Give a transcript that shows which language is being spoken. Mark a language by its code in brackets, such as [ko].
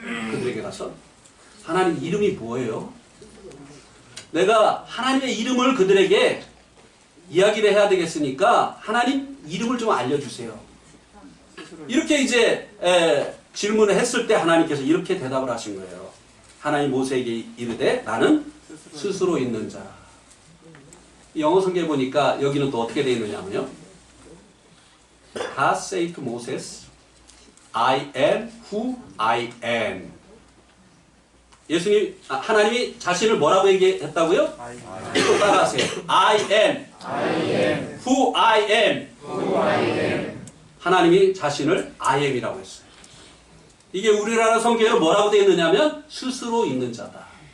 [ko] 그들에게 가서 하나님 이름이 뭐예요? 내가 하나님의 이름을 그들에게 이야기를 해야 되겠으니까 하나님 이름을 좀 알려주세요. 이렇게 이제 질문을 했을 때 하나님께서 이렇게 대답을 하신 거예요. 하나님 모세에게 이르되 나는 스스로 있는 자라. 영어 성경에 보니까 여기는 또 어떻게 되어 있느냐면요. [en] God said to Moses, I am who I am. [ko] 하나님이 자신을 뭐라고 얘기했다고요? 또 따라하세요. [en] I am who I am. [ko] 하나님이 자신을 I am이라고 했어요. 이게 우리나라 성경에는 뭐라고 되어 있느냐면 스스로 있는 자다.